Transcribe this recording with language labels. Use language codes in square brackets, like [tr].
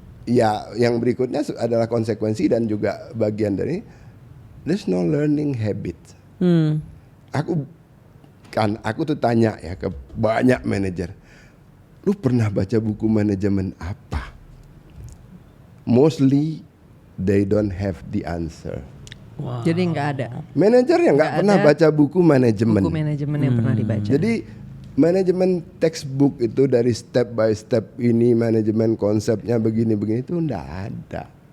[id] Ya, yang berikutnya adalah konsekuensi dan juga bagian dari [en] there's no learning habit. [id] Aku tuh tanya ya ke banyak manajer. Lu pernah baca buku manajemen apa? [en] Mostly they don't have the answer. Wow. [id] Jadi nggak ada. Manajer yang nggak pernah baca buku manajemen. Buku manajemen yang pernah dibaca. Jadi manajemen textbook itu dari step by step ini manajemen konsepnya begini-begini itu nggak ada.